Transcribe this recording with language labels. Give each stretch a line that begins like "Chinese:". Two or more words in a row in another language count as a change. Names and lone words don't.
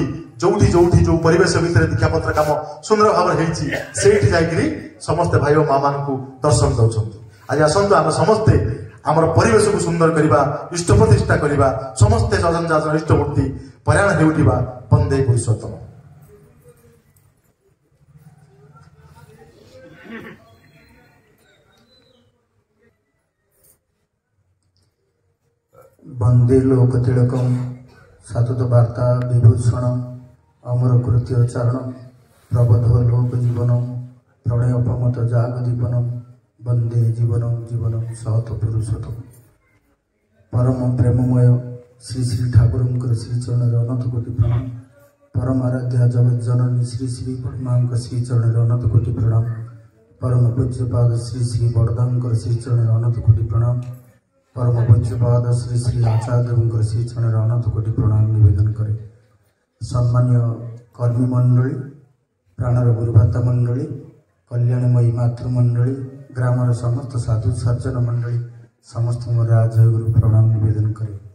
Odia: ଯୋଉଠି ଯୋଉ ପରିବେଶ ଭିତରେ ଦୀକ୍ଷାପତ୍ର କାମ ସୁନ୍ଦର ଭାବରେ ହେଇଛି, ସେଇଠି ଯାଇକିରି ସମସ୍ତେ ଭାଇ ଓ ମା ମାନଙ୍କୁ ଦର୍ଶନ ଦଉଛନ୍ତି। ଆଜି ଆସନ୍ତୁ ଆମେ ସମସ୍ତେ ଆମର ପରିବେଶକୁ ସୁନ୍ଦର କରିବା, ଇଷ୍ଟ ପ୍ରତିଷ୍ଠା କରିବା, ସମସ୍ତେ ଯଜନ ଯାଜନ ଇଷ୍ଟମୂର୍ତ୍ତି ପରାୟଣ ହେଉଥିବା ବନ୍ଦେ ପୁରୁଷୋତ୍ତମ।
Sanskrit: वंदे लोक तिलकम सतत वार्ता विभूषण अमर कृत्य चरण प्रबोध लोक जीवनम प्रणय प्रमत जाग दीपनम वंदे जीवनम जीवनम सहत पुरुषोत्तम।
Odia: ପରମ ପ୍ରେମମୟ ଶ୍ରୀ ଶ୍ରୀ ଠାକୁର ଶ୍ରୀ ଚରଣ ଅନନ୍ତ କୋଟି ପ୍ରଣାମ। ପରମ ଆରାଧ୍ୟା ଜଗତ ଜନନୀ ଶ୍ରୀ ଶ୍ରୀ ପଦ୍ମା ଶ୍ରୀ ଚରଣ ଅନନ୍ତ କୋଟି ପ୍ରଣାମ। ପରମ ପୂଜ୍ୟପାଦ ଶ୍ରୀ ଶ୍ରୀ ବଡ଼ଦାଙ୍କର ଶ୍ରୀ ଚରଣ ଅନନ୍ତ କୋଟି ପ୍ରଣାମ। ପରମ ପୂଜ୍ୟପାଦ ଶ୍ରୀ ଶ୍ରୀ ଆଚାର୍ଯ୍ୟ ଶ୍ରୀ ଚରଣ ଅନନ୍ତ କୋଟି ପ୍ରଣାମ ନିବେଦନ କରେ। ସମ୍ମାନ୍ୟ କର୍ମୀ ମଣ୍ଡଳୀ, ପ୍ରାଣର ଗୁରୁଭାତା ମଣ୍ଡଳୀ, କଲ୍ୟାଣମୟୀ ମାତୃମଣ୍ଡଳୀ, ଗ୍ରାମର ସମସ୍ତ ସାଧୁ ସଜ୍ଜନ ମଣ୍ଡଳୀ ସମସ୍ତ ମୋର ଜୟ ଗୁରୁ ପ୍ରଣାମ ନିବେଦନ କରେ।